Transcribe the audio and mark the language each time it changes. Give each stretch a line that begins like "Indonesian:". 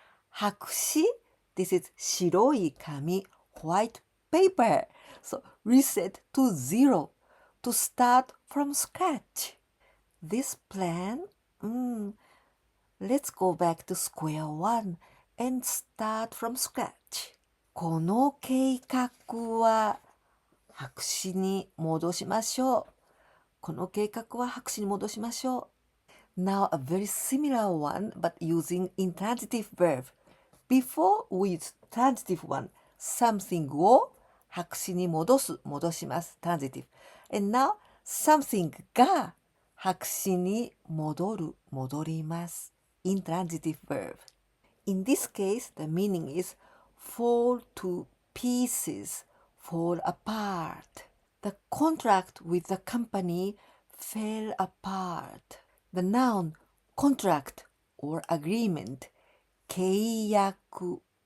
English: 白紙 This is 白い紙 white paper. So reset to zero to start from scratch. This plan, let's go back to square one and start from scratch.
Japanese: この計画は白紙に戻しましょう。この計画は白紙に戻しましょう。
English: Now a very similar one but using intransitive verb. Before we use transitive one, something を
Japanese: 白紙に戻す、戻します。
English: transitive. And now something が
Japanese: 白紙に戻る、戻ります。
English: intransitive verb. In this case, the meaning is fall to pieces, fall apart. The contract with the company fell apart. The noun contract or agreement, 契約。